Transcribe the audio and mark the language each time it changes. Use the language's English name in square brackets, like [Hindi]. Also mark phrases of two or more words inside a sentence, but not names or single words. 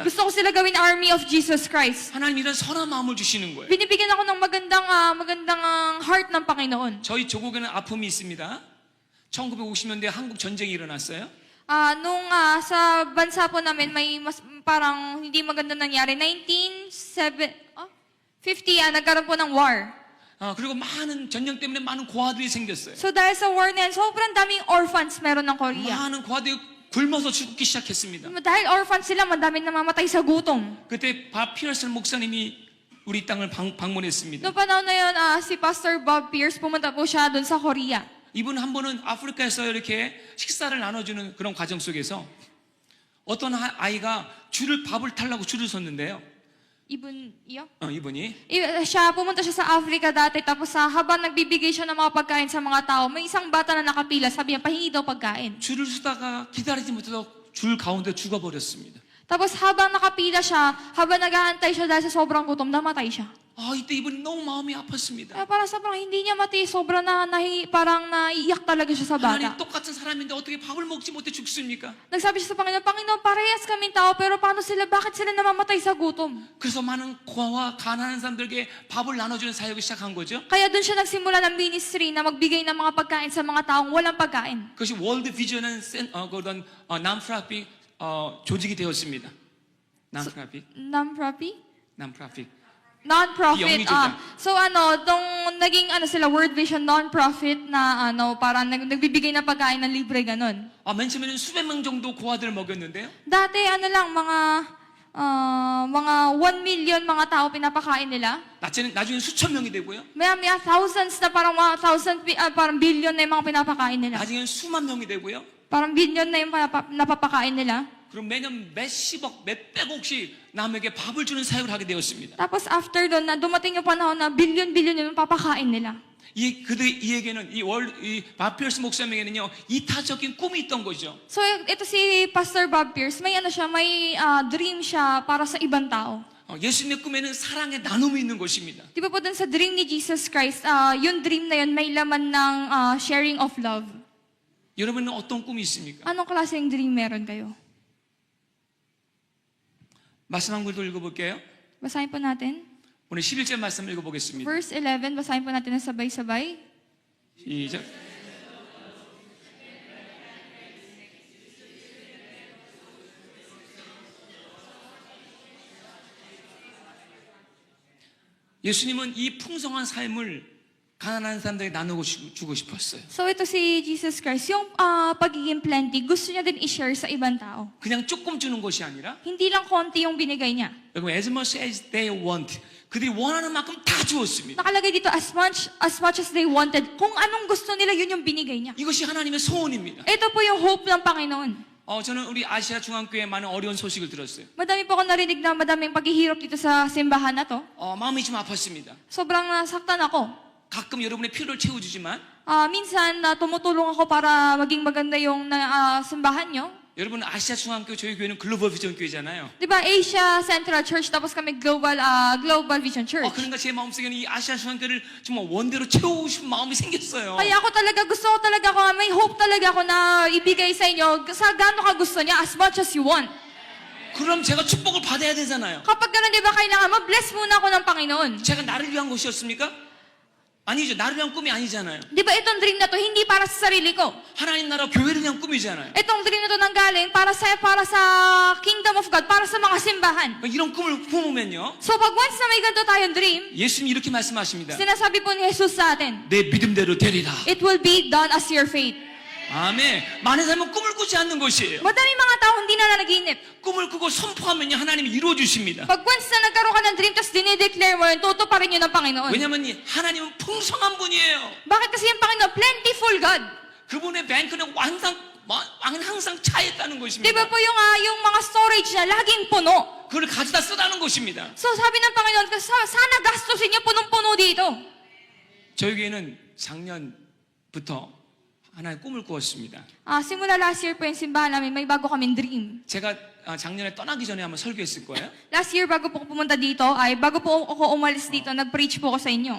[Filipino] Gusto ko sila gawin [English] army of Jesus Christ. [Korean] 하나님 이런 선한 마음을 주시는 거예요. [Filipino] Binibigyan ako ng magandang heart ng Panginoon. [Korean] 저희 조국에는 아픔이 있습니다. 1950년대 한국 전쟁이 일어났어요. [Filipino] Nung sa bansa po namin, may mas parang hindi maganda nangyari. 1950, nagkaroon po ng war. [Korean] 그리고 많은 전쟁 때문에 많은 고아들이 생겼어요. [Filipino] So dahil sa war na yan, sobrang daming orphans meron ng Korea. [Korean] 많은 고아들이 굶어서 죽기 시작했습니다. [Filipino] Dahil orphans sila, madaming namamatay sa gutom. [Korean] 그때 밥 피어슨 목사님이 우리 땅을 방문했습니다. [Filipino] Noong panahon na yun, si Pastor Bob Pierce, pumunta po siya doon sa Korea. [Korean] 이분 한 번은 아프리카에서 이렇게 식사를 나눠주는 그런 과정 속에서 어떤 아이가 밥을 타려고 줄을 섰는데요. Ibunyo? 이분이 [Filipino] Pumunta siya sa Africa dati, tapos habang nagbibigay siya ng mga pagkain sa mga tao, may isang bata na nakapila, sabi niya, pahingi daw pagkain. [Korean] 줄을 서다가 기다리지 못해서 줄 가운데 죽어버렸습니다. [Filipino] Tapos habang nakapila siya, habang nag-aantay siya dahil sa sobrang gutom, namatay siya. [Korean] 이때 이분이 너무 마음이 아팠습니다. [Filipino] Kaya parang sobrang hindi niya matiis, sobrang parang naiiyak talaga siya sa [Korean] 하나님 [Filipino] bata. [Korean] 똑같은 사람인데 어떻게 밥을 먹지 못해 죽습니까? [Filipino] Nagsabi siya sa Panginoon, Panginoon, parehas kaming tao, pero paano sila, bakit sila namamatay sa gutom? [Korean] 그래서 많은 고아와 가난한 사람들에게 밥을 나눠주는 사역을 시작한 거죠. [Filipino] Kaya doon siya nagsimula ng ministry na magbigay ng mga pagkain sa mga taong walang pagkain. [Korean] 그것이 월드 비전은 그런 난프라핏 조직이 되었습니다. [English] non-profit, non-profit. Non-profit. [Korean] 영리조차. [Filipino] So naging sila World Vision non-profit na parang nagbibigay ng pagkain ng libre ganun. [Korean] 맨 처음에는 수백 명 정도 고아들을 먹였는데요. [Filipino] Dati lang mga 1 million mga tao pinapakain nila. [Korean] 나중에 수천 명이 되고요. [Filipino] Maya thousands na parang parang billion na yung mga pinapakain nila. [Korean] 나중에는 수만 명이 되고요. [Filipino] Parang billion na yung napapakain nila. [Korean] 그럼 매년 몇십억, 몇백억씩 남에게 밥을 주는 사역을 하게 되었습니다. [Filipino] Tapos after doon, na dumating yung panahon na billion yung papakain nila. [Korean] 이에게는 이 바피어스 목사님에게는요 이타적인 꿈이 있던 거죠. [Filipino] So ito si Pastor Bob Pierce, may may dream siya para sa ibang tao. [Korean] 예수님의 꿈에는 사랑의 나눔이 있는 것입니다. [Filipino] Di ba po dun sa dream ni Jesus Christ, yung dream na yun may laman ng [English] sharing of love. [Korean] 여러분은 어떤 꿈이 있습니까? [Filipino] Anong klaseng dream meron kayo? [Korean] 말씀 한 구절 읽어볼게요. [Filipino] Basahin po natin. [Korean] 오늘 11절 말씀 읽어보겠습니다. [Filipino] Verse 11, basahin po natin na sabay-sabay. [Korean] 시작. 예수님은 이 풍성한 삶을 가난한 사람들에게 나누고 주고 싶었어요. [Filipino] So ito si Jesus Christ, yung pagiging plenty, gusto niya din i-share sa ibang tao. [Korean] 그냥 조금 주는 것이 아니라 [Filipino] Hindi lang konti yung binigay niya. [Korean] 여러분 [English] as much as they want [Korean] 그들이 원하는 만큼 다 주었습니다. [Filipino] Nakalagay dito, [English] as much as they wanted. [Filipino] Kung anong gusto nila, yun yung binigay niya. [Korean] 이것이 하나님의 소원입니다. [Filipino] Ito po yung hope ng Panginoon. [Korean] 저는 우리 아시아 중앙교회 많은 어려운 소식을 들었어요. [Filipino] Madami po ako narinig na madaming paghihirap dito sa simbahan na to. [Korean] 마음이 좀 아팠습니다. [Filipino] Sobrang nasaktan ako. [Korean] 가끔 여러분의 필요를 채워주지만 [Filipino] Minsan, tumutulong ako para maging maganda yung simbahan nyo. [Korean] 여러분 아시아 중앙교 저희 교회는 글로벌 비전 교회잖아요. [Filipino] Di ba, Asia Central Church, tapos kami Global Vision Church. [Korean] 그러니까 제 마음속에는 이 아시아 중앙교회를 정말 원대로 채우고 싶은 마음이 생겼어요. [Filipino] Kaya gusto ko talaga ako, may hope talaga ako na ibigay sa inyo sa gaano ka gusto niya, [English] as much as you want. [Korean] 그럼 제가 축복을 받아야 되잖아요. [Filipino] Kapag ganun, di ba, kailangan ma-bless muna ako ng Panginoon. [Korean] 제가 나를 위한 것이었습니까? 아니죠. 나를 위한 꿈이 아니잖아요. [Filipino] Di ba, itong dream na to, hindi para sa sarili ko. [Korean] 하나님 나라 교회를 위한 꿈이잖아요. [Filipino] Itong dream na to nanggaling para sa [English] Kingdom of God, [Filipino] para sa mga simbahan. [Korean] 이런 꿈을 품으면요. [Filipino] So pag once na may ganito tayong dream, [Korean] 예수님이 이렇게 말씀하십니다. [Filipino] sinasabi po ni Jesus sa atin, [Korean] 내 믿음대로 되리라. [English] it will be done as your faith. [Korean] 아멘. 많은 사람은 꿈을 꾸지 않는 것이에요. [Filipino] Madaming mga tao hindi na naginip. [Korean] 꿈을 꾸고 선포하면요 하나님이 이루어 주십니다. [Filipino] Pag once na nagkaroon ka ng dream, tapos dinideclare mo yun, tutuparin yun ng Panginoon. [Korean] 왜냐하면 하나님은 풍성한 분이에요. [Filipino] Bakit kasi yung Panginoon, [English] plentiful God. [Korean] 그분의 뱅크는 항상 차 있다는 [Filipino] Di [Korean] 것입니다. [Filipino] ba po yung mga storage niya, laging puno. [Korean] 그걸 가져다 쓰라는 것입니다. [Filipino] So sabi ng Panginoon, sana gastusin niyo punong-puno dito. [Korean] 저희 교회는 작년부터 하나의 꿈을 꾸었습니다. [Filipino] Simula [English] last year [Filipino] po yung simbahan namin, may bago kaming dream. [Korean] 제가 작년에 떠나기 전에 한번 설교했을 거예요. [English] Last year, [Filipino] bago po ako pumunta dito, bago po ako umalis dito, nag-preach po ako sa inyo.